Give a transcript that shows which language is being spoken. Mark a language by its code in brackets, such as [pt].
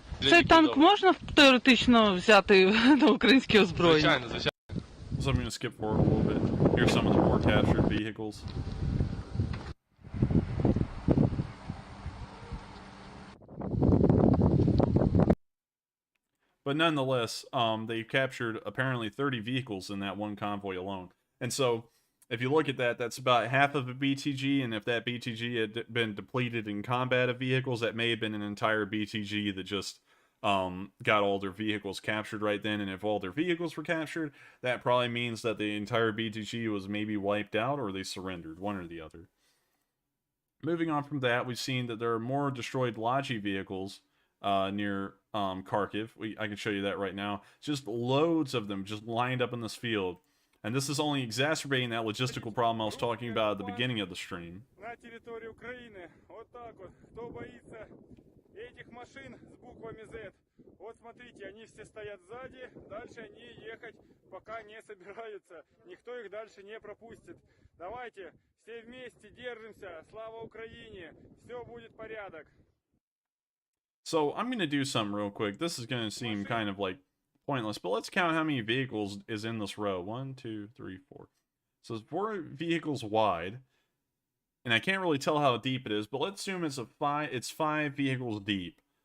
[uk] Цей танк можна теоретично взяти на українське озброєння? Звичайно, звичайно. [en] So I'm going to skip forward a little bit. Here's some of the more captured vehicles. But nonetheless, they captured apparently 30 vehicles in that one convoy alone. And so, if you look at that, that's about half of a BTG, and if that BTG had been depleted in combat of vehicles, that may have been an entire BTG that just got all their vehicles captured right then. And if all their vehicles were captured, that probably means that the entire BTG was maybe wiped out or they surrendered, one or the other. Moving on from that, we've seen that there are more destroyed Logi vehicles near Kharkiv. I can show you that right now. Just loads of them just lined up in this field. And this is only exacerbating that logistical problem I was talking about at the beginning of the stream. [ru] На территории Украины. Вот так вот. Кто боится этих машин с буквами Z? Вот смотрите, они все стоят сзади. Дальше они ехать пока не собираются. Никто их дальше не пропустит. Давайте все вместе держимся. Слава Украине. Все будет порядок. [en] So I'm going to do something real quick. This is going to seem kind of like pointless, but let's count how many vehicles is in this row. 1, 2, 3, 4. So it's 4 vehicles wide, and I can't really tell how deep it is, but let's assume it's 5 vehicles deep.